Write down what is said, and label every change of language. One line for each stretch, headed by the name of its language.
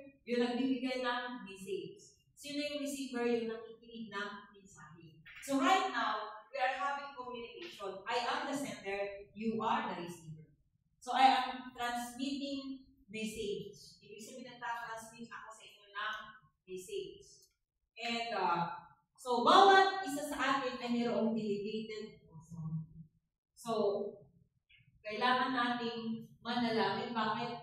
Filipino: Yung nagbibigay ng message. Sino yung receiver? Yung nakikinig ng mensahe.
English: So right now, we are having communication. I am the sender, you are the receiver. So I am transmitting message.
Filipino: Ibig sabihin nagtatransmit ako sa inyo ng message. And so bawat isa sa atin ay mayroong
English: delegated authority.
Filipino: So, kailangan nating manalangin. Bakit?